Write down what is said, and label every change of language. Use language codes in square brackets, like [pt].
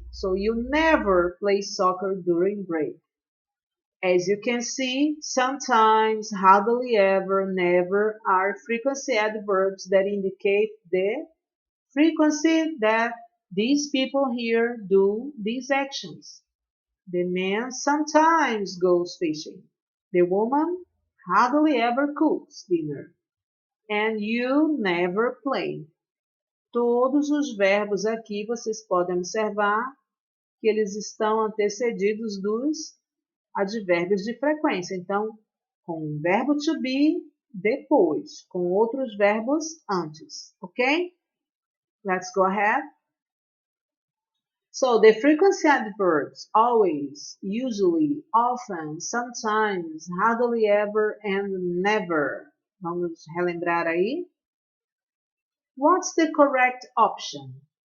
[en] So you never play soccer during break. As you can see, sometimes, hardly ever, never are frequency adverbs that indicate the frequency that these people here do these actions. The man sometimes goes fishing. The woman hardly ever cooks dinner. And you never play. [pt] Todos os verbos aqui vocês podem observar que eles estão antecedidos dos advérbios de frequência. Então, com o verbo to be depois, com outros verbos antes. [en] Ok? Let's go ahead. So, the frequency adverbs always, usually, often, sometimes, hardly ever, and never. [pt] Vamos relembrar aí. [en] What's the correct option?